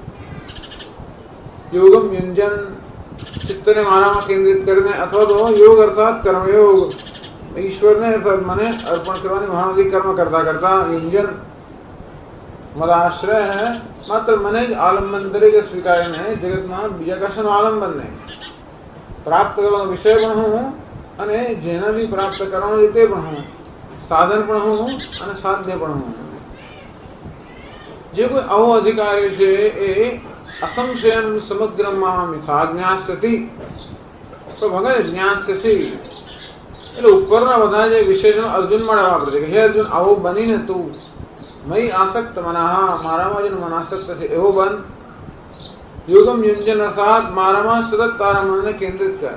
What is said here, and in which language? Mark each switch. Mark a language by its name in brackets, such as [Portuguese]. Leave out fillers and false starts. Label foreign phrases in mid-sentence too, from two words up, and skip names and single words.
[Sanskrit] योगम युंजन [Gujarati] ચિત્તને મારામાં કેન્દ્રિત કરીને અથવા તો યોગ અર્થાત કર્મયોગ ઈશ્વરને અર્થાત મને અર્પણ કરવાની મહાનદી કર્મ કરતા કરતા [Sanskrit] युंजन मदाश्रय [Gujarati] હે માત્ર મને જ આલંબન તરીકે સ્વીકારીને જગતમાં બીજા કશાનો આલંબન નહીં. પ્રાપ્ત કરવાનો વિષય પણ હું અને જેનાથી પ્રાપ્ત કરવાનો તે પણ હું, સાધન પણ હું અને સાધ્ય પણ હું. જે કોઈ આવો અધિકારી છે એ [Sanskrit] असंशयं समग्रं मां यथा ज्ञास्यति. [Gujarati] તો ભગવાન જ્ઞાસ્યસી એટલે ઉપરના બધા જે વિશેષણ અર્જુન માં વાપરે છે. હે અર્જુન આવો બનીને તું [Sanskrit] मय आसक्त मनाह [Gujarati] મારામાં જેનું મન આસક્ત છે એવો બન. [Sanskrit] योगम युंजन [Gujarati] અર્થાત મારામાં સતત તારા મનને કેન્દ્રિત કર.